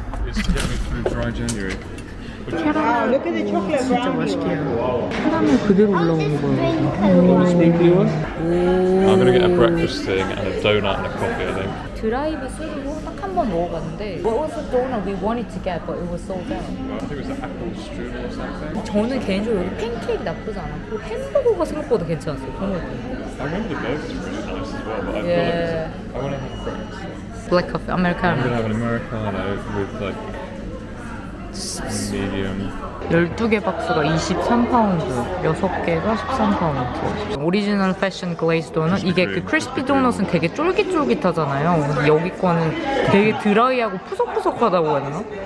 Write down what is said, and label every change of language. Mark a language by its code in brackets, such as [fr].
[en] It's to get me through dry January. [ko] 진짜 맛있게요. 카라멜 그대로 올라오는 거예요. [en] Sprinkly one? I'm gonna get a breakfast thing and a donut and a coffee, I think. [ko] 드라이브 스루로 딱 한 번 먹어봤는데 [en] What was the donut we wanted to get but it was sold out? I think it was the apple strudel or something. [ko] 저는 개인적으로 여기 팬케이크 나쁘지 않았고 햄버거가 생각보다 괜찮았어요. 정말. [en] I remember the burgers were really nice as well, but I Yeah. I want to have a breakfast. Black coffee, I'm [ko] 아메리카노. [en] gonna have an Americano with like medium. [ko] 12개 박스가 23파운드, 6개가 13파운드. 오리지널 패션 글레이즈 도넛. 이게 그 크리스피 도넛은 되게 쫄깃쫄깃하잖아요. 근데 여기 거는 되게 드라이하고 푸석푸석하다고 해야 되나?